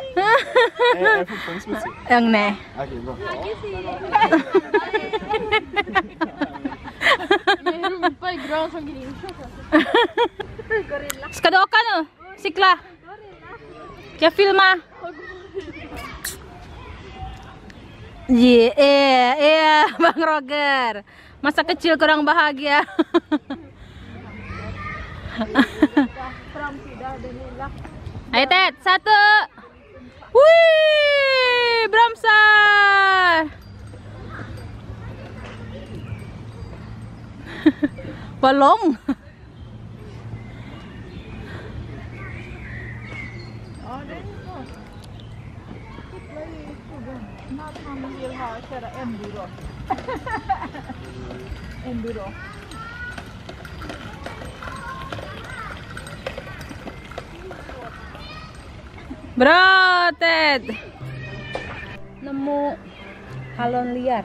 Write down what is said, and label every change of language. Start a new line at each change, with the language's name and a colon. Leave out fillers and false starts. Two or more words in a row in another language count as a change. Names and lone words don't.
Swedish: Jag är fortfarande smutsig. Nej. Okej, bra. Min rumpa är grön som gris. Ska du åka nu? Cykla. Jag filmar.
Indonesian: Bang Roger. Masa kecil kurang bahagia. Ayo Ted, 1. Wih, Bramsar. Balong.
Swedish: Han vill köra enduro. Enduro.
Indonesian: Bro, Ted. Nemu halon liar.